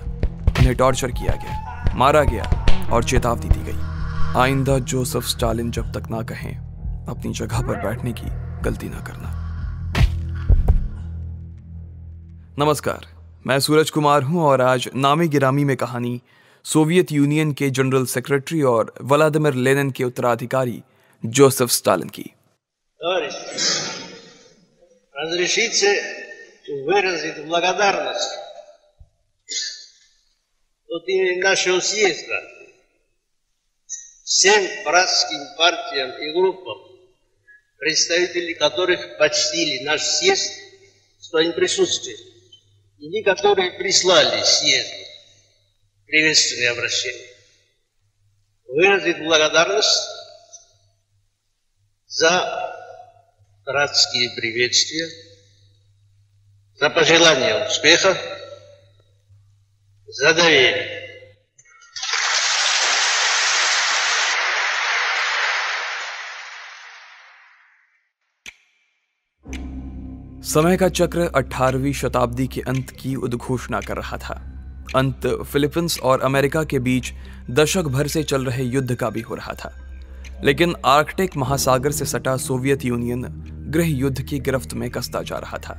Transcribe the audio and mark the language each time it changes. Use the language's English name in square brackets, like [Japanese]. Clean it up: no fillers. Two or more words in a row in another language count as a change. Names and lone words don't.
[Hindi] उन्हें टॉर्चर किया गया, मारा गया और चेतावनी दी गई, आइंदा जोसेफ स्टालिन जब तक ना कहें अपनी जगह पर बैठने की गलती ना करना। नमस्कार, मैं सूरज कुमार हूं और आज नामी गिरामी में कहानी सोवियत यूनियन के जनरल सेक्रेटरी और व्लादिमीर लेनिन के उत्तराधिकारी जोसेफ स्टालिन की। [Russian] Разрешите выразить благодарность от имени нашего съезда всем братским партиям и группам, представители которых почтили наш съезд своим присутствием, и которые прислали съезду приветственное обращение. Выразить благодарность за братские приветствия, за пожелания успеха, за доверие. [Hindi] समय का चक्र 18वीं शताब्दी के अंत की उद्घोषणा कर रहा था। अंत फिलीपींस और अमेरिका के बीच दशक भर से चल रहे युद्ध का भी हो रहा था, लेकिन आर्कटिक महासागर से सटा सोवियत यूनियन गृह युद्ध की गिरफ्त में कसता जा रहा था।